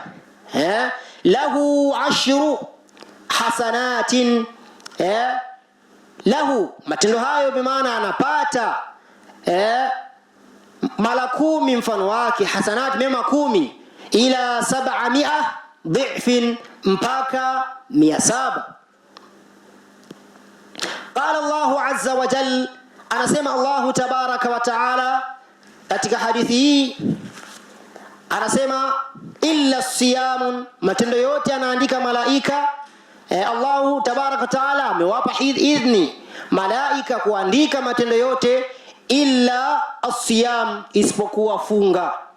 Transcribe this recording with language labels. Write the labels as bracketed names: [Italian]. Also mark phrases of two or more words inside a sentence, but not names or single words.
[Arabic] له عشر حسنات, [Swahili] lahu, matendo hayo bimaana anapata mara 10 mfano wake, hasanat, mema 10, [Arabic] إلى 700 ضعف, [Swahili] mpaka 700. [Arabic] قال الله عز وجل, [Swahili] anasema [Arabic] الله تبارك وتعالى [Swahili] katika hadithi hii, anasema [Arabic] إلا صيام, [Swahili] matendo yote anaandika malaika. [Arabic] الله تبارك وتعالى [Swahili] amewapa idhni malaika kuandika matendo yote, [Arabic] إلا الصيام, [Swahili] isipokuwa funga.